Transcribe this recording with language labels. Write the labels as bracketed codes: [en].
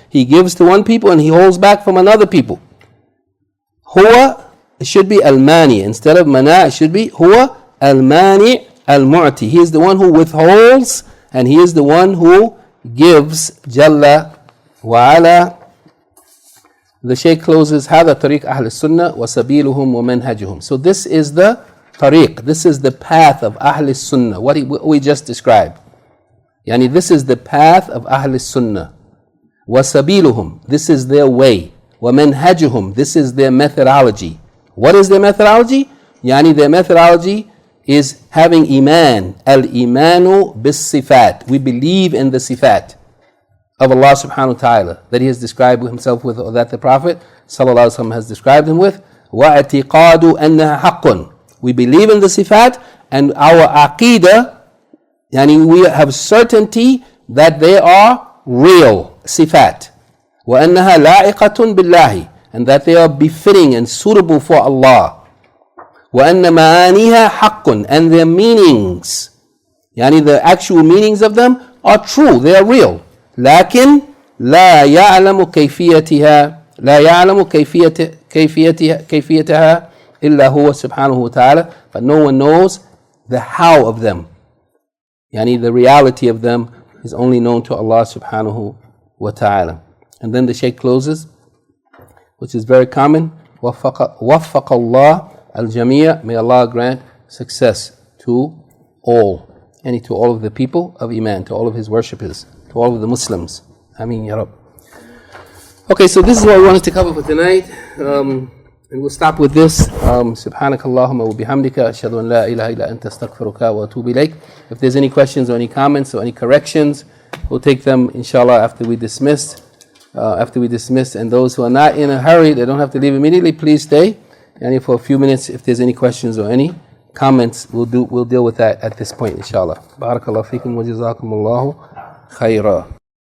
[en] He gives to one people and he holds back from another people. هو, it should be al-mani. Instead of mana, it should be [ar] huwa al-mani al-mu'ti. [en] He is the one who withholds and he is the one who gives. [ar] Jalla wa ala. [en] The Shaykh closes, [ar] هذا طريق أهل السنة وسبيلهم ومنهجهم. [en] So this is the tariq, this is the path of Ahl Sunnah, what we just described. Yani this is the path of Ahl Sunnah. وسبيلهم, this is their way. ومنهجهم, this is their methodology. What is their methodology? Yani their methodology is having iman. [ar] Al-imanu bis-sifat. [en] We believe in the sifat of Allah subhanahu wa ta'ala that he has described himself with, or that the Prophet sallallahu alaihi wasallam has described him with. [ar] وَاعْتِقَادُ أَنَّهَا حَقٌّ. [en] We believe in the sifat and our aqeedah, yani we have certainty that they are real sifat. [ar] وَأَنَّهَا لَائِقَةٌ بِاللَّهِ. [en] And that they are befitting and suitable for Allah. [ar] وَأَنَّ مَعَانِيهَا حَقٌّ. [en] And their meanings, yani the actual meanings of them, are true, they are real. [ar] لكن لا يعلم كيفيتها إلا هو سبحانه وتعالى. [en] But no one knows the how of them. Yani the reality of them is only known to Allah subhanahu wa ta'ala. And then the Shaykh closes, which is very common. [ar] وَفَّقَ اللَّهُ الْجَمِيعَ. [en] May Allah grant success to all, and to all of the people of Iman, to all of his worshippers, to all of the Muslims. Ameen Ya Rabb. Okay, so this is what we wanted to cover for tonight. And we'll stop with this. [ar] سبحانك اللهم وبحمدك أشهد أن لا إله إلا أنت أستغفرك وأتوب إليك. [en] If there's any questions or any comments or any corrections, we'll take them inshallah after we dismiss. And those who are not in a hurry, they don't have to leave immediately, please stay. And for a few minutes, if there's any questions or any comments, we'll deal with that at this point, inshallah. [ar] Barakallahu feekum wa jazakumullahu khaira.